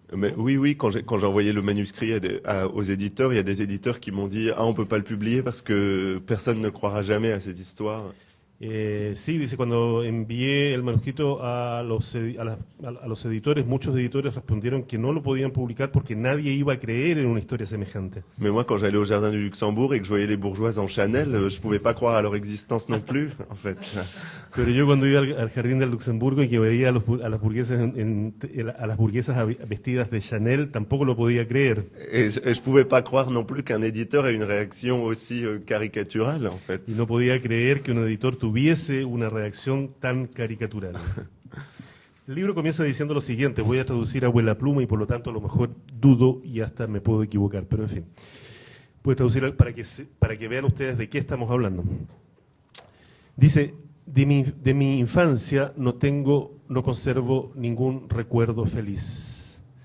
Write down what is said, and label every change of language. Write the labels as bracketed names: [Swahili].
[French] Mais oui, quand j'ai envoyé le manuscrit aux éditeurs, il y a des éditeurs qui m'ont dit « Ah, on peut pas le publier parce que personne ne croira jamais à cette histoire ». [Spanish] Sí, dice, cuando envié el manuscrito a los editores, muchos editores respondieron que no lo podían publicar porque nadie iba a creer en una historia semejante. [French] Mais moi, quand j'allais au Jardin du Luxembourg et que je voyais les bourgeoises en Chanel, je pouvais pas croire à leur existence non plus, en fait. [Spanish] Pero yo cuando iba al Jardín del Luxemburgo y que veía a las burguesas vestidas de Chanel, tampoco lo podía creer. [French] Et je pouvais pas croire non plus qu'un éditeur ait une réaction aussi caricaturale, en fait. [Spanish] Y no podía creer que un editor tuviese una reacción tan caricatural. El libro comienza diciendo lo siguiente, voy a traducir a abuela pluma y por lo tanto a lo mejor dudo y hasta me puedo equivocar, pero en fin. Voy a traducir para que vean ustedes de qué estamos hablando. Dice, de mi infancia no conservo ningún recuerdo feliz.